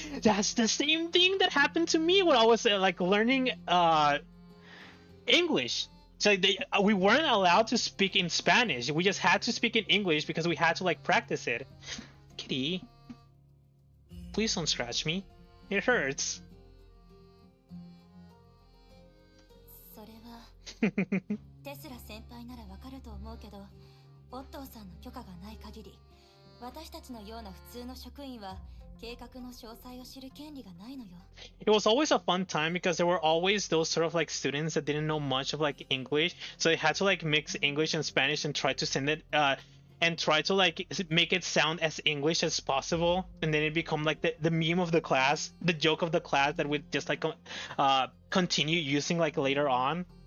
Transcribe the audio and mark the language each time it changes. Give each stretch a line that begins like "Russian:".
English: That's the same thing that happened to me when I was like learning English. So we weren't allowed to speak in Spanish. We just had to speak in English because we had to like practice it. Kitty, please don't scratch me. It hurts.
Japanese: それはテスラ先輩ならわかると思うけど、オットーさんの許可がない限り、私たちのような普通の職員は計画の詳細を知る権利がないのよ。
English: It was always a fun time because there were always those sort of like students that didn't know much of like English, so they had to like mix English and Spanish and try to send it and try to like make it sound as English as possible, and then it become like the meme of the class, the joke of the class that would just like continue using like later on.